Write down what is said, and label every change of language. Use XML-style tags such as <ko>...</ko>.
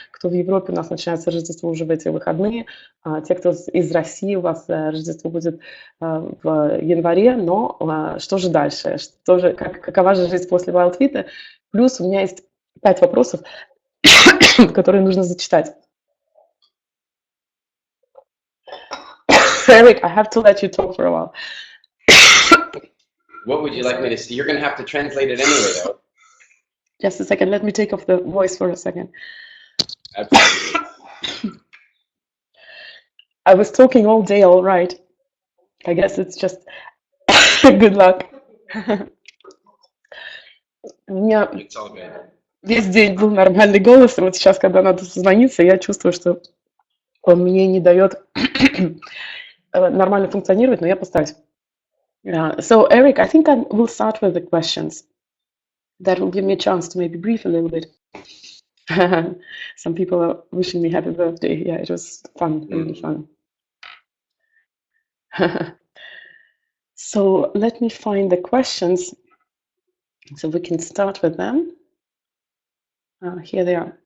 <ru>Кто в Европе, у нас начинается Рождество уже в эти выходные. Те, кто из России, у вас Рождество будет в январе. Но что же дальше? Какова же жизнь после wildfit? Плюс у меня есть 5 вопросов, которые нужно зачитать.</ru> <en>Eric, I have to let you talk for a while. What would you like me to see? You're going to have to translate it anyway, though. Just a second. Let me take off the voice for a second. Absolutely. I was talking all day, all right. I guess it's just good luck.</en> <ru>У меня</ru> <en>It's all good.</en> <ru>весь день был нормальный голос, и вот сейчас, когда надо созвониться, я чувствую, что он мне не дает нормально функционировать, но я постараюсь.</ru> <en>So, Eric, I think I will start with the questions. That will give me a chance to maybe brief a little bit. Some people are wishing me happy birthday. Yeah, it was fun, really fun. So let me find the questions so we can start with them. Here they are.</en>